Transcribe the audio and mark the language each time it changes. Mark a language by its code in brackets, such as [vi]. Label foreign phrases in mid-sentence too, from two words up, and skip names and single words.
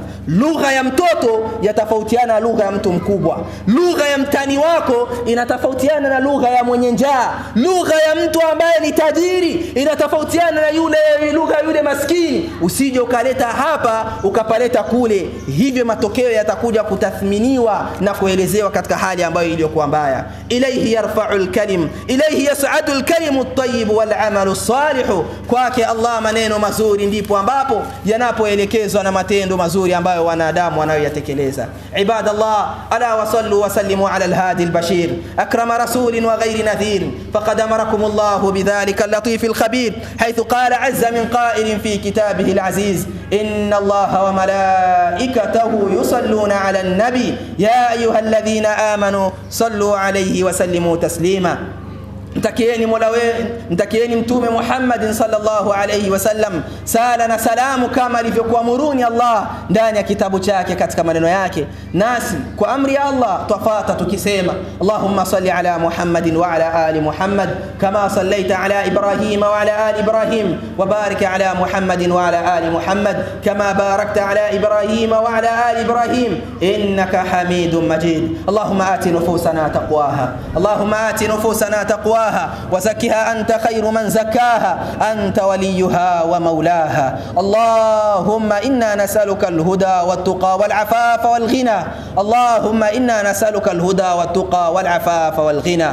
[sw] Lugha ya mtoto yatafautiana na lugha ya mtu mkubwa, lugha ya mtani wako inatofautiana na lugha ya mwenye njaa, lugha ya mtu ambaye ni tajiri inatofautiana na lugha yule maskini. Usije ukaleta hapa ukapaleta kule, hivyo matokeo yatakuja kutathminiwa na kuelezewa katika hali ambayo iliyokuwa mbaya. [ar] إليه يرفع الكلم، إليه يصعد الكلم الطيب والعمل الصالح. [sw] Kwake Allah maneno mazuri ndipo ambapo yanapoelekezwa na matendo mazuri ambayo wanadamu wanayoyatekeleza. Ibadallah, [ar] ألا وصلوا وسلموا على الهادي البشير أكرم رسول وخير نذير، فقد أمركم الله بذلك اللطيف الخبير، حيث قال عز من قائل في كتابه العزيز، إن الله وملائكته يصلون على النبي يا أيها الذين آمنوا صلوا عليه وسلموا تسليما. [sw] Mtakieni mtume Muhammad [ar] صلى الله عليه وسلم [sw] sala na salamu kama alivyokuamuruni Allah ndani ya kitabu chake katika maneno yake. Nasi kwa amri ya Allah tafata tukisema [ar] اللهم صل على محمد وعلى آل محمد كما صليت على إبراهيم وعلى آل إبراهيم، وبارك على محمد وعلى آل محمد كما باركت على إبراهيم وعلى آل إبراهيم إنك حميد مجيد. اللهم آت نفوسنا تقواها، اللهم آت نفوسنا تقواها وزكها أنت خير من زكاها أنت وليها ومولاها. اللهم إنا نسألك الهدى والتقى والعفاف والغنى، اللهم إنا نسألك الهدى والتقى والعفاف والغنى.